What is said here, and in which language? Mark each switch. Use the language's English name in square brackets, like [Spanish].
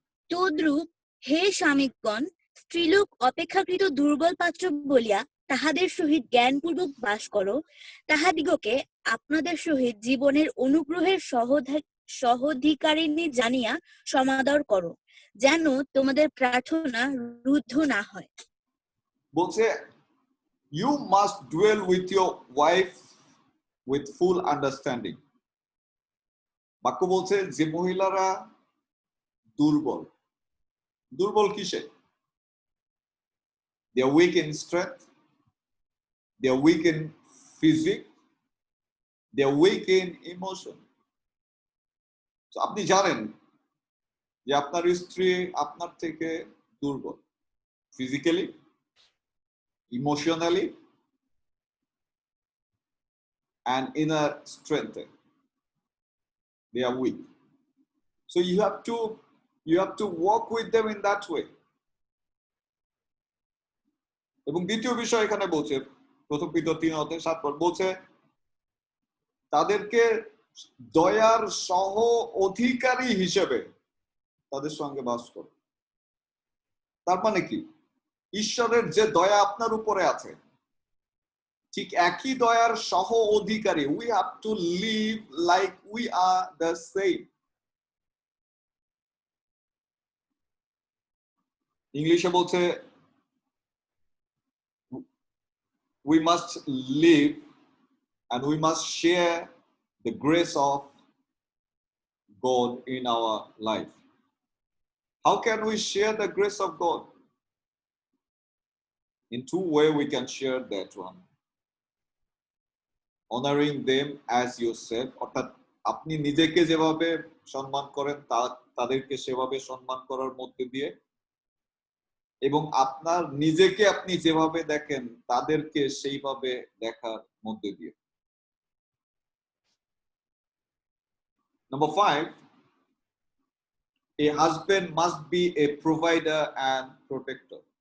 [Bangla] তদ্রূপ হে স্বামীগণ, স্ত্রীলোক অপেক্ষাকৃত দুর্বল পাত্র বলিয়া তাহাদের সহিত জ্ঞানপূর্বক বাস করো, তাহাদিগকে আপনাদের সহিত জীবনের অনুগ্রহের সহধিকারিণী জানিয়া সমাদর করো, যেন তোমাদের প্রার্থনা রুদ্ধ না হয়। [English] বলছে you must dwell with your wife with full understanding. [Bangla] বাক্য বলছে যে মহিলারা দুর্বল, দুর্বল কিসে? [English] They are weak in strength. They are weak in physique. They are weak in emotion. [Bangla] So আপনি জানেন যে আপনার স্ত্রী আপনার থেকে দুর্বল, [English] physically, emotionally, and inner strength. They are weak. So you have to walk with them in that way. [Bangla] এবং দ্বিতীয় বিষয় এখানে বলছে, প্রথম পিতর 3:7 বলছে তাদেরকে দয়ার সহ অধিকারী হিসেবে তাদের সঙ্গে বাস করো। তার মানে কি? ঈশ্বরের যে দয়া আপনার উপরে আছে, ঠিক একই দয়ার সহ অধিকারী। [English] We have to live like we are the same. [Bangla] ইংলিশে বলছে [English] we must live and we must share the grace of God in our life. How can we share the grace of God? In two ways we can share that one. Honoring them as yourself, [Bangla] অর্থাৎ আপনি নিজেকে যেভাবে সম্মান করেন তাদেরকে সেভাবে সম্মান করার মধ্যে দিয়ে, এবং আপনার নিজেকে আপনি যেভাবে দেখেন তাদেরকে সেইভাবে দেখার মধ্যে দিয়ে। [English] Number 5, a husband must be a provider and protector.